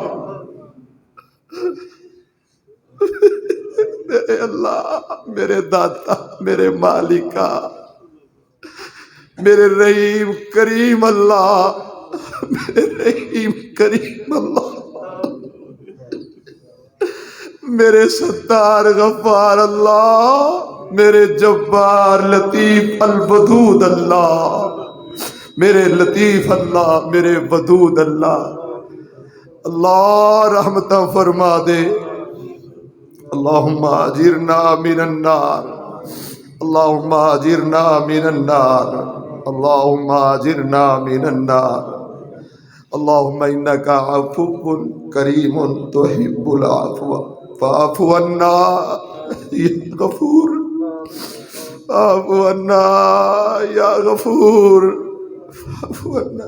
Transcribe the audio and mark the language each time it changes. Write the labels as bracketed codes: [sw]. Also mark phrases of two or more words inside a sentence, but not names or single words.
[ur] میرے اللہ میرے داتا میرے مالکا میرے رحیم کریم اللہ، میرے رحیم کریم اللہ، میرے ستار غفار اللہ، میرے جبار لطیف ال ودود اللہ، میرے لطیف اللہ، میرے ودود اللہ. اللہ رحمت فرما دے. [ar] اللهم أجرنا من النار، اللهم أجرنا من النار، اللهم أجرنا من النار. اللهم إنك عفو كريم تحب العفو فاعف عنا يا غفور، فاعف عنا يا غفور، فاعف عنا.